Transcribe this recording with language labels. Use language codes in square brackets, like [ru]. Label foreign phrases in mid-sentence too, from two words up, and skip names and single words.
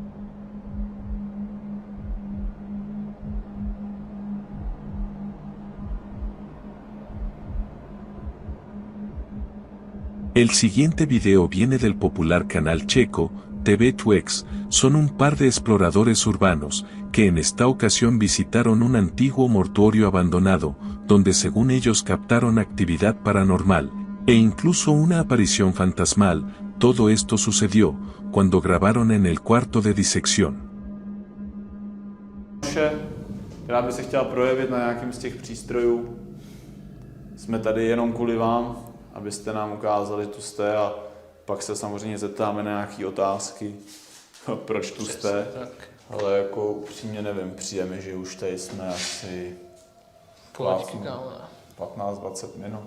[es] El siguiente video viene del popular canal checo, TV2X, son un par de exploradores urbanos, que en esta ocasión visitaron un antiguo mortuorio abandonado, donde según ellos captaron actividad paranormal, e incluso una aparición fantasmal. Todo esto sucedió, cuando grabaron en el cuarto de disección. [cs] Která by se chtěla projevit na nějakém z těch přístrojů. Jsme tady jenom kvůli vám, abyste nám ukázali, tu jste, a pak se samozřejmě zeptáme na nějaké otázky, proč tu jste. Ale jako upřímně nevím, přijeme, že už tady jsme asi 15-20 minut.